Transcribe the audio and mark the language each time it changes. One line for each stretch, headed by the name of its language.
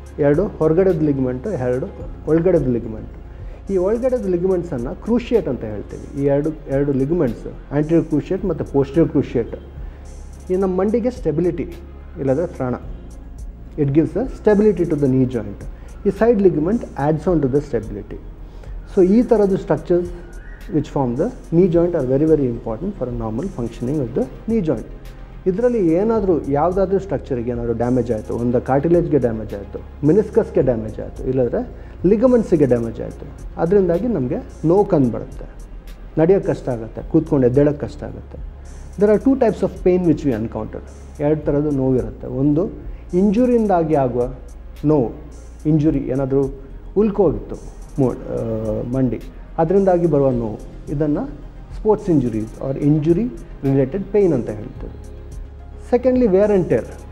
Kannada: 2 ಹೊರಗಡೆದ ಲಿಗಮೆಂಟು, 2 ಒಳಗಡೆದ ಲಿಗಮೆಂಟು. ಈ ಒಳಗಡೆದ ಲಿಗಮೆಂಟ್ಸನ್ನು ಕ್ರೂಷಿಯೇಟ್ ಅಂತ ಹೇಳ್ತೀವಿ. ಈ ಎರಡು ಲಿಗಮೆಂಟ್ಸ್, ಆಂಟೀರಿಯರ್ ಕ್ರೂಷಿಯೇಟ್ ಮತ್ತು ಪೋಸ್ಟೀರಿಯರ್ ಕ್ರೂಷಿಯೇಟ್, ಈ ನಮ್ಮ ಮಂಡಿಗೆ ಸ್ಟೆಬಿಲಿಟಿ, ಇಲ್ಲದ್ರೆ ತ್ರಾಣ.
English: It gives a stability to the knee joint. ಈ side ligament adds on to the stability.
Kannada: So ಈ ಥರದ್ದು structures
English: which form the knee joint are very very important for a normal functioning of the knee joint.
Kannada: ಇದರಲ್ಲಿ ಯಾವುದಾದ್ರೂ ಸ್ಟ್ರಕ್ಚರಿಗೆ ಏನಾದರೂ damage ಆಯಿತು, ಒಂದು ಕಾರ್ಟಿಲೇಜ್ಗೆ damage ಆಯಿತು, ಮಿನಿಸ್ಕಸ್ಗೆ ಡ್ಯಾಮೇಜ್ ಆಯಿತು, ಇಲ್ಲಾಂದರೆ ಲಿಗಮೆಂಟ್ಸಿಗೆ ಡ್ಯಾಮೇಜ್ ಆಯಿತು, ಅದರಿಂದಾಗಿ ನಮಗೆ ನೋವು ಕಂಡುಬರುತ್ತೆ, ನಡೆಯೋಕ್ಕೆ ಕಷ್ಟ ಆಗುತ್ತೆ, ಕೂತ್ಕೊಂಡು ಎದ್ದೇಳೋಕ್ಕೆ ಕಷ್ಟ ಆಗುತ್ತೆ.
English: There are 2 types of pain which we encounter.
Kannada: 2 ಥರದ್ದು ನೋವು ಇರುತ್ತೆ. ಒಂದು ಇಂಜುರಿಯಿಂದಾಗಿ ಆಗುವ ನೋವು, ಇಂಜುರಿ ಏನಾದರೂ ಉಲ್ಕೋಗಿತ್ತು ಮಂಡಿ, ಅದರಿಂದಾಗಿ ಬರುವ ನೋವು, ಇದನ್ನು
English: sports injuries or injury related pain
Kannada: ಅಂತ ಹೇಳ್ತೇವೆ.
English: Secondly, where and tear.